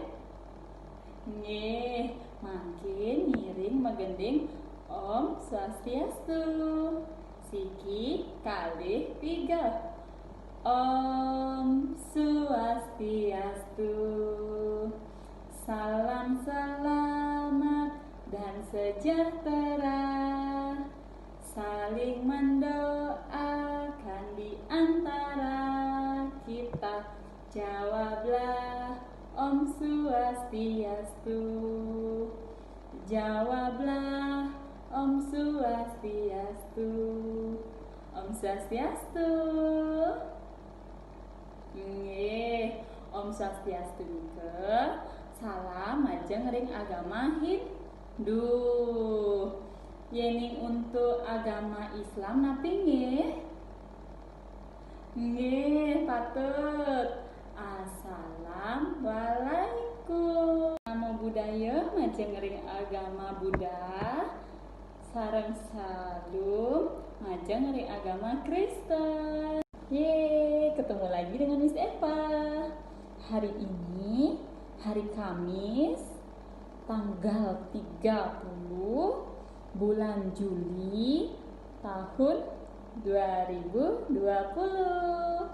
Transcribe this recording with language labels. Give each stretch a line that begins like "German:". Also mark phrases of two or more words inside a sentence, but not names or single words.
Balinese: Nggih, mangkin ngiring magending Om Swastiastu. Siki kalih tiga. Om Swastiastu.
Indonesian: Salam selamat dan sejahtera. Saling mendoakan di antara kita. Jawablah
Balinese: Om Swastiastu.
Indonesian: Jawablah
Balinese: Om Swastiastu. Om Swastiastu. Nggih, Om Swastiastu nike salam majeng ring agama Hindu. Yening untuk agama Islam napi nggih? Nggih, patut.
Arabic: Assalamualaikum.
Balinese: Namo budaya majeng ring agama Buddha. Sareng salum majeng ring agama Kristen.
Indonesian: Yeay, ketemu lagi dengan Miss Eva. Hari ini hari Kamis tanggal 30 bulan Juli tahun 2020.